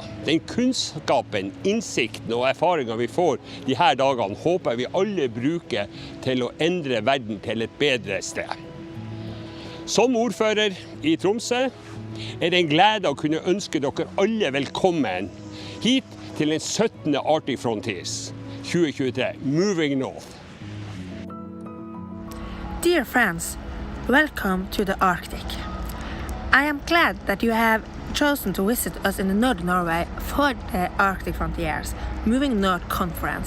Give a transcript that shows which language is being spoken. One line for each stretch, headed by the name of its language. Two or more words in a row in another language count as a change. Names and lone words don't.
Norwegian: Den kunnskapen, innsikten og erfaringen vi får de her dagene, håper vi alle bruker til å endre verden til et bedre sted. Som ordfører i Tromsø er det en glede å kunne ønske dere alle velkommen hit til den 17. Arctic Frontiers 2023, Moving North.
English: Dear friends, welcome to the Arctic. I am glad that you have chosen to visit us in Northern Norway for the Arctic Frontiers Moving North Conference.